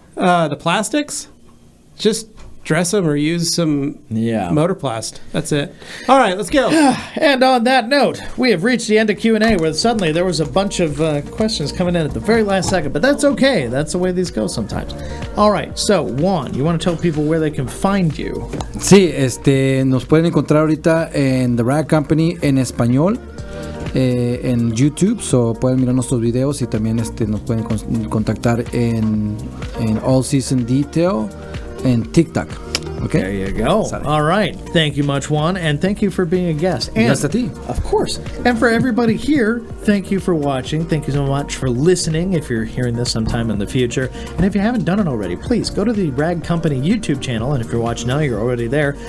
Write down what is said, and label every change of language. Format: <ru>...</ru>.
<en>The plastics. Just dress them or use some Motorplast. That's it. All right, let's go. And on that note, we have reached the end of Q&A where suddenly there was a bunch of questions coming in at the very last second, but that's okay. That's the way these go sometimes. All right, so Juan, you want to tell people where they can find you?</en> <es>Sí, nos pueden encontrar ahorita en The Rag Company en español, en YouTube, so pueden mirar nuestros videos y también nos pueden contactar en All Season Detail en TikTok.</es> <en>Okay. There you go. Sorry. All right. Thank you much, Juan, and thank you for being a guest. And,</en> <es>Yes, a ti.</es> <en>of course. And for everybody here, thank you for watching. Thank you so much for listening if you're hearing this sometime in the future. And if you haven't done it already, please go to the Rag Company YouTube channel. And if you're watching now, you're already there.</en>